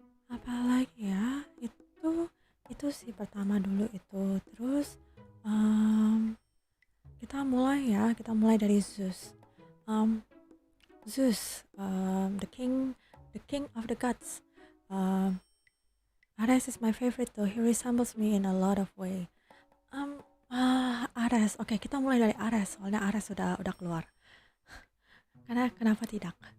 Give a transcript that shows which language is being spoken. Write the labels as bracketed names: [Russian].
[Indonesian] Apalagi ya, itu sih pertama dulu itu. Terus kita mulai dari Zeus. [English] Zeus, the king of the gods. Ares is my favorite though. He resembles me in a lot of way. Ares. [Indonesian] Oke, kita mulai dari Ares. Soalnya Ares sudah keluar. Karena kenapa tidak?